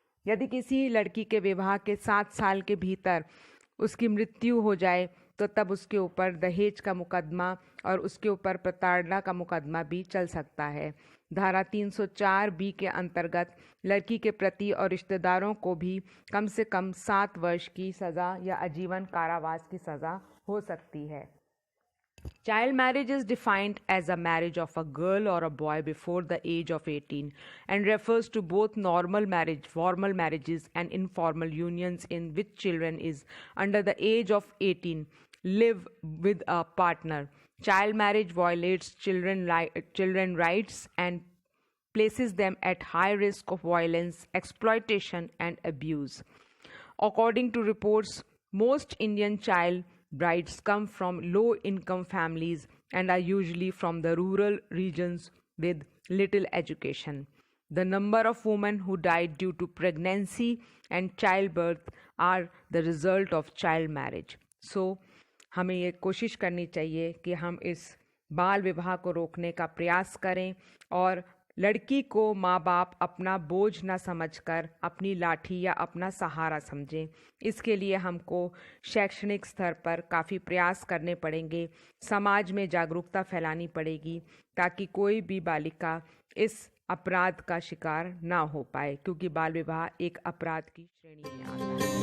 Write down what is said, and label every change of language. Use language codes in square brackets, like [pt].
[hi] यदि किसी लड़की के विवाह के 7 साल के भीतर उसकी मृत्यु हो जाए तो तब उसके ऊपर दहेज का मुकदमा और उसके ऊपर प्रताड़ना का मुकदमा भी चल सकता है। धारा 304B के अंतर्गत लड़की के प्रति और रिश्तेदारों को भी कम से कम 7 वर्ष की सज़ा या आजीवन कारावास की सज़ा हो सकती है। [en] Child marriage is defined as a marriage of a girl or a boy before the age of 18 and refers to both formal marriages and informal unions in which children is under the age of 18 live with a partner. Child marriage violates children rights and places them at high risk of violence, exploitation and abuse. According to reports, most Indian child brides come from low-income families and are usually from the rural regions with little education. The number of women who died due to pregnancy and childbirth are the result of child marriage. [hi] So, हमें ये कोशिश करनी चाहिए कि हम इस बाल विवाह को रोकने का प्रयास करें और लड़की को माँ बाप अपना बोझ न समझकर अपनी लाठी या अपना सहारा समझें। इसके लिए हमको शैक्षणिक स्तर पर काफ़ी प्रयास करने पड़ेंगे, समाज में जागरूकता फैलानी पड़ेगी ताकि कोई भी बालिका इस अपराध का शिकार ना हो पाए, क्योंकि बाल विवाह एक अपराध की श्रेणी में आता है।